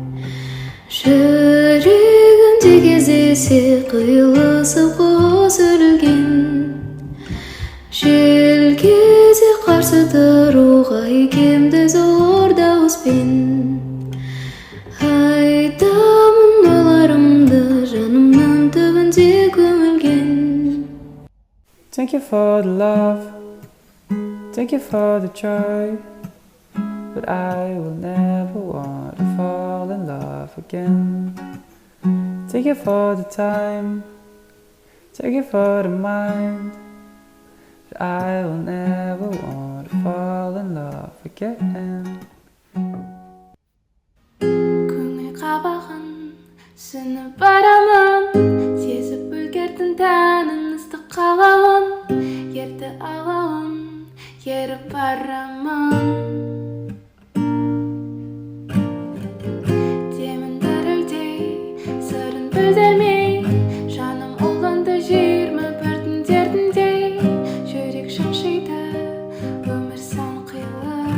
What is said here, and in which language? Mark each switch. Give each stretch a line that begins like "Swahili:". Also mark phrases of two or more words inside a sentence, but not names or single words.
Kazakh: жүрегімде кездесе қиылысып қос өрілген желге қарсы тұруға икемді зор дауыспен айтамын ойларымды жанымның түбінде көмілген.
English: Thank you for the love, thank you for the joy, but I will never want to fall in love again. Thank you for the time, thank you for the mind, but I will never want to fall in love again.
Kazakh: көңіл қабағын сынып барамын сезіп үлгердім тәнің ыстық қалауын, ерді алауын, еріп барамын. Демін дірілдей, сырын білдірмей, жаным ұлғанды 21-дің дертіндей, жүрек шымшиды, өмір сан қилы.